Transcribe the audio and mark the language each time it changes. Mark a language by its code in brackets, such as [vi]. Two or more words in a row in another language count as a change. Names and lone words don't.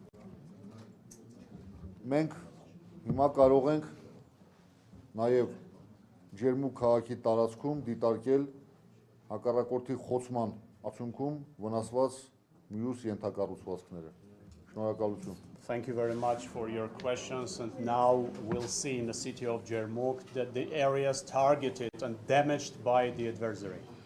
[hy] Մենք հիմա կարող ենք նաև Ջերմուկ քաղաքի տարածքում դիտարկել հակառակորդի խոցման արդյունքում վնասված մյուս ենթակառուցվածքները։ Շնորհակալություն։ [en] Thank you very much for your questions, and now we'll see in the city of Ջերմուկ that the areas targeted and damaged by the adversary.